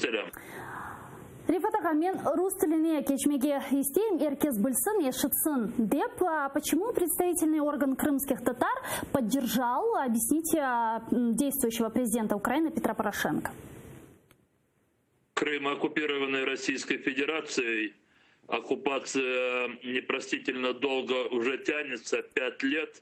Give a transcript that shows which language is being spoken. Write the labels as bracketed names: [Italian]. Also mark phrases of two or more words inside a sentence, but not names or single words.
[Crimean Tatar] Сәлем. Рифат аға, мен рус тіліне кечмеге естейм, еркес білсін, ешітсін деп. [Russian] Почему представительный орган крымских татар поддержал, объясните, действующего президента Украины Петра Порошенко? Крым, оккупированный Российской Федерацией, оккупация непростительно долго уже тянется, 5 лет.